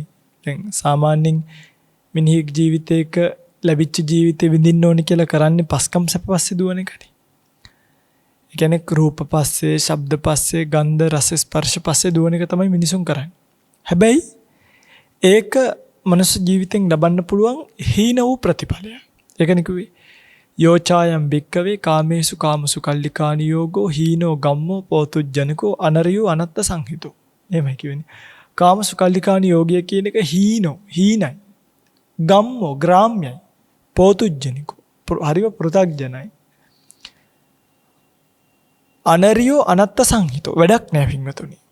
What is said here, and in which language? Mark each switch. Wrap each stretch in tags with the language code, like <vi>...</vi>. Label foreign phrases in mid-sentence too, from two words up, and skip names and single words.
<si>දැන් සාමාන්‍යයෙන් මිනිහෙක් ජීවිතයක ලැබිච්ච ජීවිතේ විඳින්න ඕනේ කියලා කරන්නේ පස්කම් සැප පස්සේ දුවන එකනේ. ඒ කියන්නේ රූප පස්සේ, ශබ්ද පස්සේ, ගන්ධ රස ස්පර්ශ පස්සේ දුවන එක තමයි මිනිසුන් කරන්නේ. හැබැයි ඒක මනුස්ස ජීවිතෙන් ලබන්න පුළුවන් හීන වූ ප්‍රතිඵලයක්. ඒකනේ කිව්වේ</si> <pi>යෝචායම් භික්කවේ කාමේසු කාමසු කල්ලිකානි යෝගෝ හීනෝ ගම්මෝ පෝතුජ්ජනකෝ අනරියෝ අනත්ත සංහිතෝ.</pi> <si>එහෙමයි කියන්නේ.</si> <pi>කාමසු කල්ලිකානි</pi> <si>යෝගය කියන එක හීනයි. ගම්මෝ ග්‍රාම්‍යයි. පෝතුජ්ජනිකෝ හරිව පෘථග්ජනයි.</si> <pi>අනරියෝ අනත්ත සංහිතෝ</pi> <si>වැඩක් නෑ පින්වතුනි.</si>